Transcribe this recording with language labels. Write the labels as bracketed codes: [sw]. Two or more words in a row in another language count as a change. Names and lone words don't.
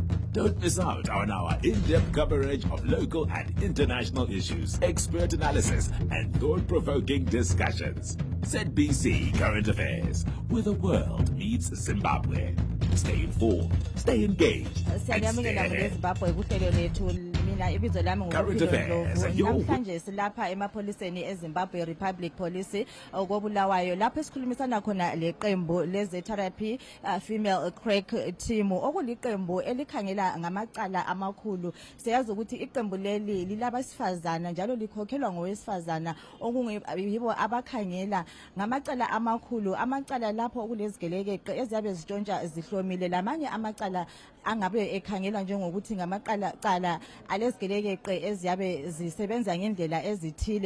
[en] Don't miss out on our in-depth coverage of local and international issues, expert analysis, and thought-provoking discussions. ZBC Current Affairs, where the world meets Zimbabwe. Stay informed, stay engaged, and stay ahead. Current affairs, your [nd] namhlanje silapha emapholiseni eZimbabwe Republic Police okobulawayo lapho esikhulumisana khona leqembu lezitherapy [en] female crack team [nd] okuliqembu elikhangela ngamacala amakhulu. Siyazi ukuthi iqembu leli lilabasifazana njalo likhokhelwa ngowesifazana okuyibo abakhangela ngamacala amakhulu, amacala lapho okulezigelekeqe eziyabe zitshontsha zihlomile, lamanye amacala angabe ekhangela njengokuthi ngamaqala alezigelekeqe eziyabe zisebenza ngendlela ezithile.